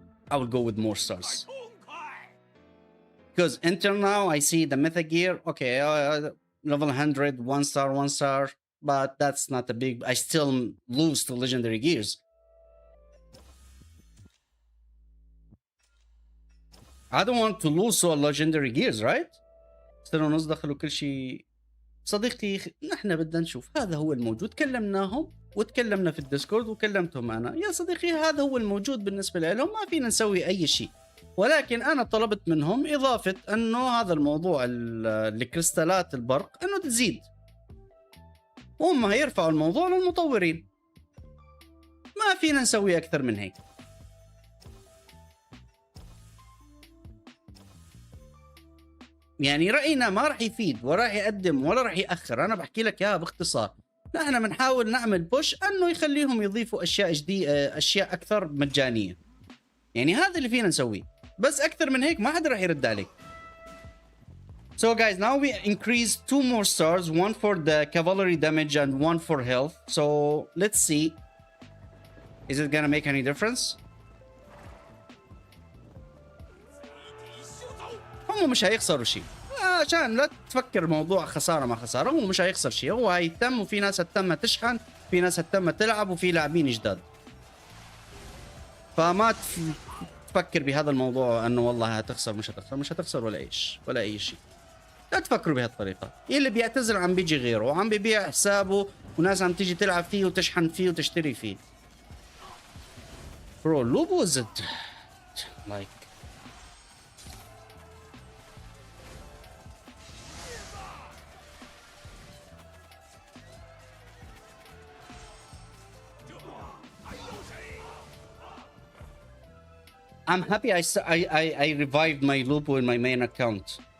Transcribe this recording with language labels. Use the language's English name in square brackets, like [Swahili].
[English] I will go with more stars. Because until now, I see the Mythic Gear, okay, level 100, 1 star, but that's not a big, I still lose to legendary gears. I don't want to lose to legendary gears, right? [Arabic] استنوا نصدخل وكل شيء. صديقي نحن بدنا نشوف هذا هو الموجود. كلمناهم وتكلمنا في الديسكورد وكلمتهم انا. يا صديقي هذا هو الموجود بالنسبه لهم، ما فينا نسوي اي شيء. ولكن انا طلبت منهم اضافه انه هذا الموضوع الكريستالات البرق انه تزيد. وهم هيرفعوا الموضوع للمطورين. ما فينا نسوي اكثر من هيك. يعني رأينا ما راح يفيد ولا راح يقدم ولا راح يأخر. أنا بحكي لك إياها باختصار. نحن بنحاول نعمل بوش أنه يخليهم يضيفوا أشياء جديدة، أشياء أكثر مجانية. يعني هذا اللي فينا نسويه. بس أكثر من هيك ما حدا راح يرد عليك. [English] So guys, now we increase 2 more stars, 1 for the cavalry damage and 1 for health. So let's see. Is it gonna make any difference? [Arabic] هم مش هيخسروا شيء. عشان لا تفكر موضوع خساره ما خساره، هو مش هيخسر شيء. هو هيتم، وفي ناس هتم تشحن، في ناس هتم تلعب، وفي لاعبين جداد. فما تفكر بهذا الموضوع انه والله هتخسر مش هتخسر، مش هتخسر ولا ايش ولا اي شيء. لا تفكروا بهالطريقه. اللي بيعتذر عم بيجي غيره وعم بيبيع حسابه وناس عم تيجي تلعب فيه وتشحن فيه وتشتري فيه. [English] Bro, Lubu is it like I'm happy I revived my Lubu in my main account.